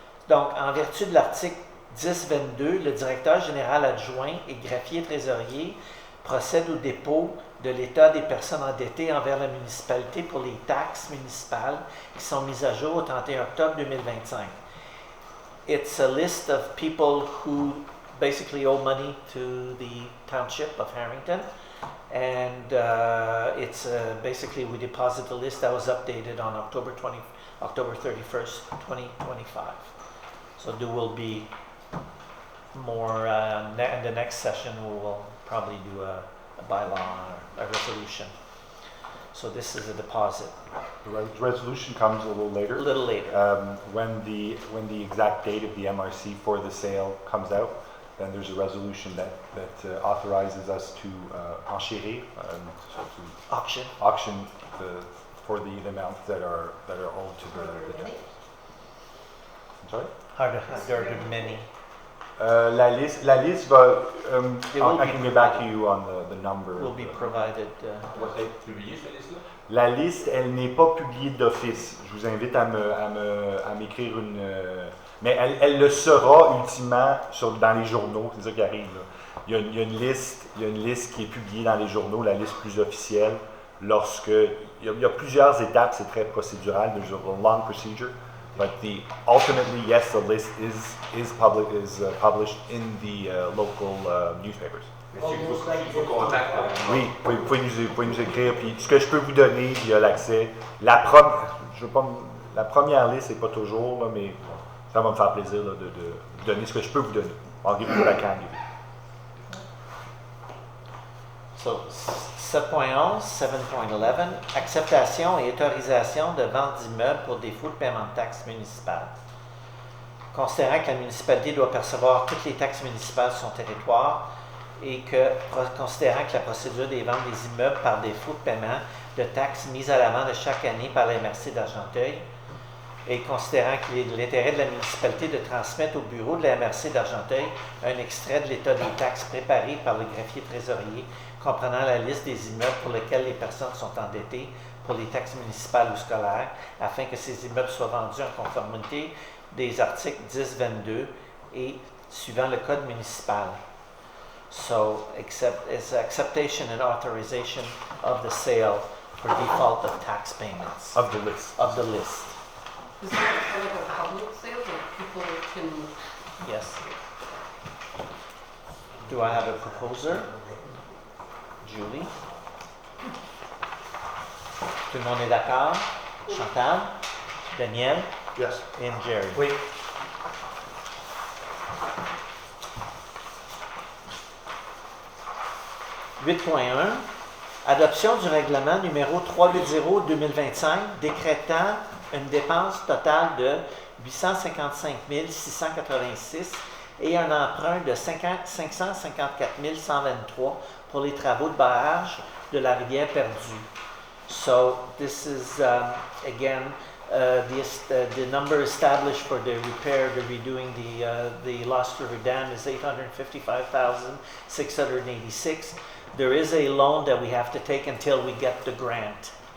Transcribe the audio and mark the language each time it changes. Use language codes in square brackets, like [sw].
[fr] Donc, en vertu de l'article 10.22, le directeur général adjoint et greffier trésorier procède au dépôt de l'état des personnes endettées envers la municipalité pour les taxes municipales qui sont mises à jour au 31 octobre 2025. [en] It's a list of people who basically owe money to the township of Harrington, and it's basically we deposit the list that was updated on October 31st, 2025. So there will be more in the next session. We will probably do a bylaw or a resolution. So this is a deposit. The resolution comes a little later. A little later. When the exact date of the MRC for the sale comes out, then there's a resolution that authorizes us to enchérir, so to auction for the amounts that are owed to the tax. I'm sorry? There are many. [fr] La liste va. [en] I can get back to you on the number. Will be provided. [fr] Va être publié cette liste-là? La liste, elle n'est pas publiée d'office. Je vous invite à m'écrire une. Mais elle le sera ultimement dans les journaux. C'est ça qui arrive. Là. Il y a une liste qui est publiée dans les journaux, la liste plus officielle. Il y a plusieurs étapes, c'est très procédural. [en] There's a long procedure. But ultimately, yes, the list is published in the local newspapers. [fr] Il faut contact. Oui, vous pouvez nous écrire. Puis ce que je peux vous donner, il y a l'accès. La première liste, c'est pas toujours, là, mais ça va me faire plaisir là, de vous donner ce que je peux vous donner. [en] I'll give you what I can give you. [fr] So 7.11, 7.11, acceptation et autorisation de vente d'immeubles pour défaut de paiement de taxes municipales. Considérant que la municipalité doit percevoir toutes les taxes municipales sur son territoire et considérant que la procédure des ventes des immeubles par défaut de paiement de taxes mises à l'avant de chaque année par la MRC d'Argenteuil, et considérant qu'il est de l'intérêt de la municipalité de transmettre au bureau de la MRC d'Argenteuil un extrait de l'état des taxes préparé par le greffier trésorier comprenant la liste des immeubles pour lesquels les personnes sont endettées pour les taxes municipales ou scolaires, afin que ces immeubles soient vendus en conformité des articles 10-22 et suivant le code municipal. [en] So, acceptation and authorization of the sale for default of tax payments. Of the list. Of the list. Is it like a public sale that people can? Yes. Do I have a proposer? Julie? [fr] Tout le monde est d'accord? Chantal? Daniel? [en] Yes. And Jerry? [fr] Oui. « 8.1. Adoption du règlement numéro 380-2025 décrétant une dépense totale de 855 686 et un emprunt de 554 123 pour les travaux de barrage de la rivière perdue. [en] So this is again the number established for the repair, the redoing the Lost River Dam is 855,686. There is a loan that we have to take until we get the grant.